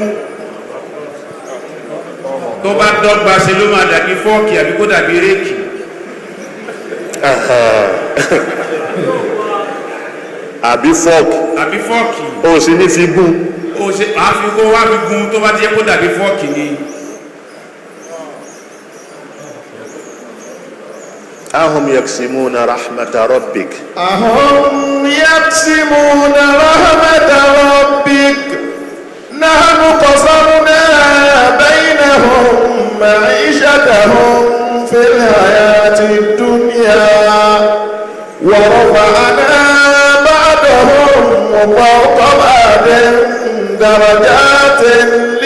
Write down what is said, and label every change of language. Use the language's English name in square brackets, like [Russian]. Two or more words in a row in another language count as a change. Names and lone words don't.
[Yoruba] tó bá dọ́gba ṣe ló máa dàbí fọ́ọ̀kì àbí kó dàbí réèkì. àbí fọ́ọ̀kì. ó sì ní fi gún. àfi kó wá fi gún tó bá ti yẹ kó dàbí fọ́ọ̀kì ni. [Arabic] أهم يقسمون رحمة ربك نحن قصرنا بينهم معيشتهم في الحياة الدنيا ورفعنا بعضهم فوق بعض درجات